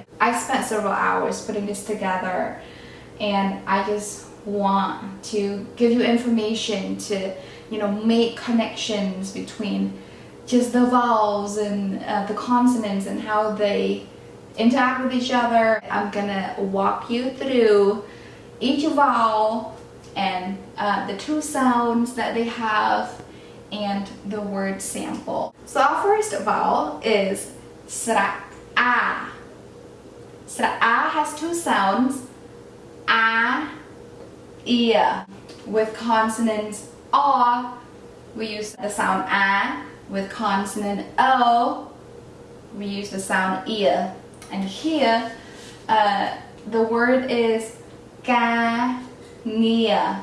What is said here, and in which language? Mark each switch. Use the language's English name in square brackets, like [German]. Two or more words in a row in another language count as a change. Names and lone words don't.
[English] I spent several hours putting this together and I just want to give you information to make connections between just the vowels and the consonants and how they interact with each other. I'm gonna walk you through each vowel and the two sounds that they have and the word sample. So our first vowel is sra-a. Sra-a has two sounds, a, ear. With consonants o, we use the sound a. With consonant O, we use the sound ear. And here, the word is ga-nia.